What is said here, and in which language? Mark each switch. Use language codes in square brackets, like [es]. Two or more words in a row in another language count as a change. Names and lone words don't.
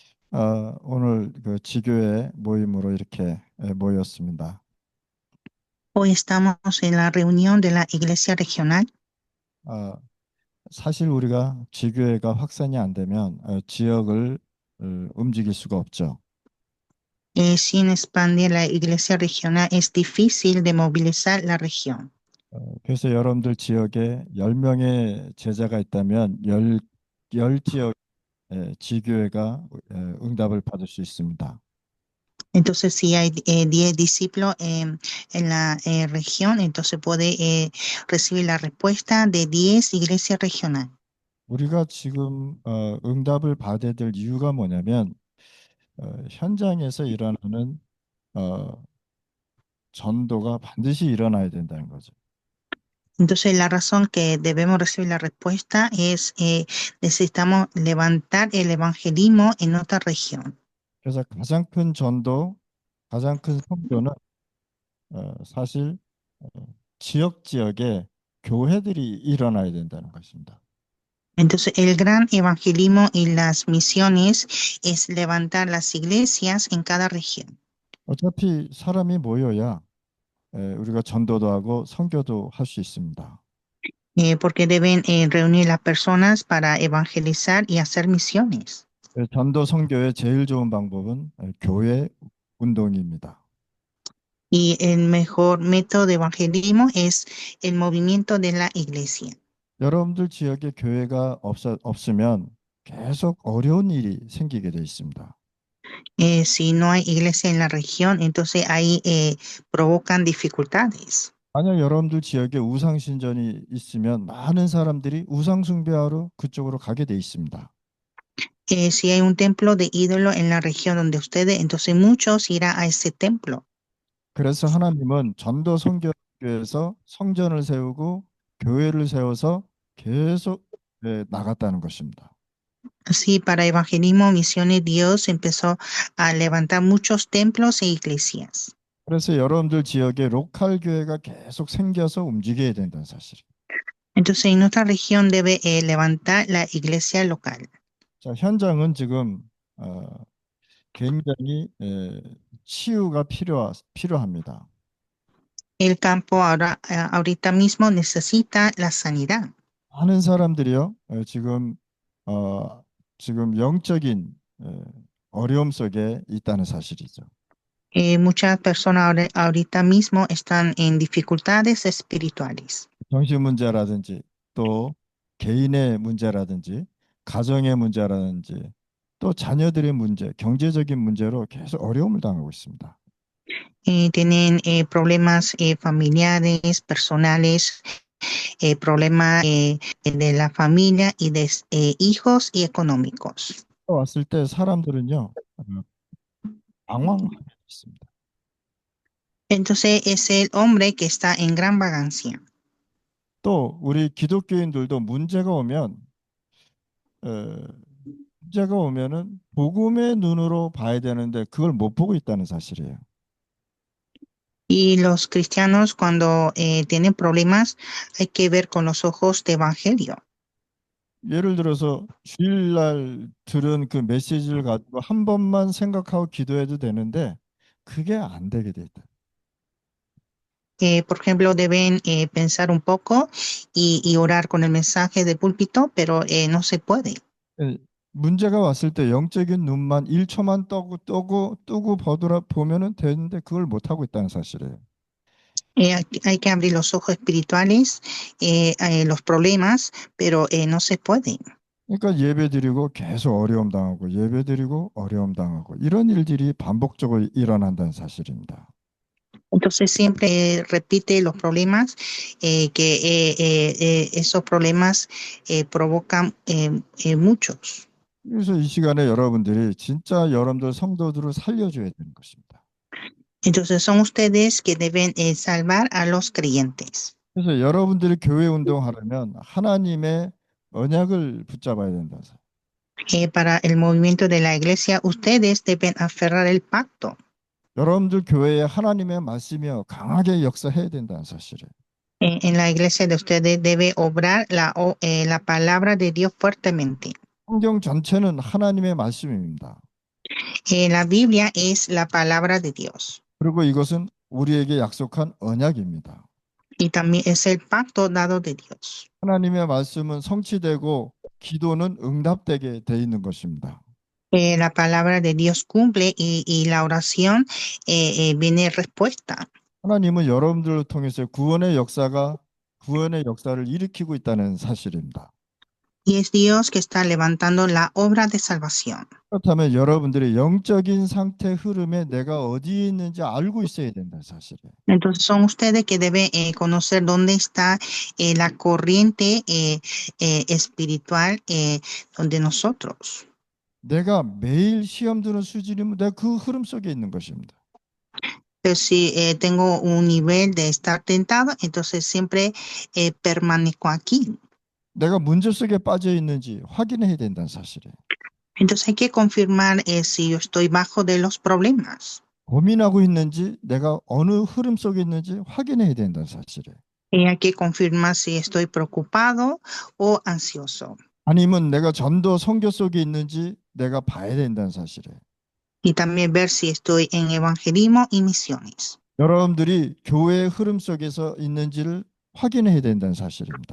[ko] 오늘 그 지교회 모임으로 이렇게 모였습니다. [es] Hoy estamos en la reunión de la Iglesia Regional. [ko] 아, 사실 우리가 지교회가 확산이 안 되면 지역을 움직일 수가 없죠. [es] Sin expandir la Iglesia Regional es difícil de movilizar la región. [ko] 그래서 여러분들 지역에 10명의 제자가 있다면 열 지역 지교회가 응답을 받을 수 있습니다. [es] Entonces, si hay 10 discípulos en la región, entonces puede recibir la respuesta de 10 iglesias regionales. [ko] 우리가 지금 응답을 받아야 될 이유가 뭐냐면 현장에서 일어나는 어, 전도가 반드시 일어나야 된다는 거죠. [es] Entonces, la razón que debemos recibir la respuesta es necesitamos levantar el evangelismo en otra región. [ko] 그래서 가장 큰 전도, 가장 큰 선교는 사실 어, 지역에 교회들이 일어나야 된다는 것입니다. [es] Entonces, el gran evangelismo y las misiones es levantar las iglesias en cada región. [ko] 어차피 사람이 모여야 우리가 전도도 하고 선교도 할 수 있습니다. [es] Porque deben reunir las personas para evangelizar y hacer misiones. [ko] 전도 선교의 제일 좋은 방법은 교회 운동입니다. [es] Y el mejor método de evangelismo es el movimiento de la iglesia. [ko] 여러분들 지역에 교회가 없으면 계속 어려운 일이 생기게 돼 있습니다. [es] Si no hay iglesia en la región, entonces ahí provocan dificultades. [ko] 만약 여러분들 지역에 우상 신전이 있으면 많은 사람들이 우상 숭배하러 그쪽으로 가게 돼 있습니다. [es] Si hay un templo de ídolo en la región donde ustedes, entonces muchos irán a ese templo. [ko] 그래서 하나님은 전도 선교에서 성전을 세우고 교회를 세워서 계속 나갔다는 것입니다. [es] Así, para evangelismo, misiones, Dios empezó a levantar muchos templos e iglesias. [ko] 그래서 여러분들 지역에 로컬 교회가 계속 생겨서 움직여야 된다는 사실. [es] Entonces, en nuestra región debe levantar la iglesia local. [ko] 자, 현장은 지금 굉장히 치유가 필요합니다. [es] El campo ahora, ahorita mismo necesita la sanidad. [ko] 많은 사람들이요, 지금 영적인 어려움 속에 있다는 사실이죠. [es] Muchas personas ahorita mismo están en dificultades espirituales. [ko] 정신 문제라든지 또 개인의 문제라든지 가정의 문제라든지 또 자녀들의 문제, 경제적인 문제로 계속 어려움을 당하고 있습니다. [es] Tienen problemas familiares, personales, problemas de la familia y de hijos y económicos. [ko] 왔을 때 사람들은요, 방황하고 있습니다. [es] Entonces es el hombre que está en gran vagancia. [ko] 또 우리 기독교인들도 어, 문제가 오면은 복음의 눈으로 봐야 되는데 그걸 못 보고 있다는 사실이에요. [es] Y los cristianos cuando tienen problemas hay que ver con los ojos de evangelio. [ko] 예를 들어서 주일날 들은 그 메시지를 가지고 한 번만 생각하고 기도해도 되는데 그게 안 되게 돼 있다. [es] Por ejemplo, deben pensar un poco y orar con el mensaje del púlpito, pero no se puede. [ko] 문제가 왔을 때 영적인 눈만 1초만 뜨고 보면은 되는데 그걸 못 하고 있다는 사실이에요. [es] Hay que abrir los ojos espirituales, los problemas, pero no se puede. [ko] 그러니까 예배드리고 계속 어려움 당하고 예배드리고 어려움 당하고 이런 일들이 반복적으로 일어난다는 사실입니다. [es] Entonces siempre repite los problemas, que esos problemas provocan muchos. [ko] 그래서 이 시간에 여러분들이 진짜 여러분들 성도들을 살려줘야 되는 것입니다. [es] Entonces son ustedes que deben salvar a los creyentes. [ko] 그래서 여러분들이 교회 운동하려면 하나님의 언약을 붙잡아야 된다. [es] Para el movimiento de la iglesia, ustedes deben aferrar el pacto. [ko] 여러분들 교회에 하나님의 말씀이요 강하게 역사해야 된다는 사실이에요. [es] En la iglesia de ustedes debe obrar la palabra de Dios fuertemente. [ko] 성경 전체는 하나님의 말씀입니다. [es] La Biblia es la palabra de Dios [ko] 그리고 이것은 우리에게 약속한 언약입니다. [es] y también es el pacto dado de Dios. [ko] 하나님의 말씀은 성취되고 기도는 응답되게 돼 있는 것입니다. [es] La palabra de Dios cumple y la oración viene respuesta. [ko] 하나님은 여러분들을 통해서 구원의 역사를 일으키고 있다는 사실입니다. [es] Y es Dios que está levantando la obra de salvación. [ko] 그렇다면 여러분들의 영적인 상태 흐름에 내가 어디에 있는지 알고 있어야 된다는 사실이에요. [es] Entonces son ustedes que deben conocer dónde está la corriente espiritual donde nosotros. [ko] 내가 매일 시험 드는 수준이면 내가 그 흐름 속에 있는 것입니다. [es] Pero si tengo un nivel de estar tentado, entonces siempre permanezco aquí. [ko] 내가 문제 속에 빠져 있는지 확인해야 된다는 사실이에요. [es] Entonces hay que confirmar si yo estoy bajo de los problemas. [ko] 고민하고 있는지 내가 어느 흐름 속에 있는지 확인해야 된다는 사실이에요. [es] Hay que confirmar si estoy preocupado o ansioso. [ko] 아니면 내가 전도 선교 속에 있는지 내가 봐야 된다는 사실이에요. [es] Y también ver si estoy en evangelismo y misiones. [ko] 여러분들이 교회의 흐름 속에서 있는지를 확인해야 된다는 사실입니다.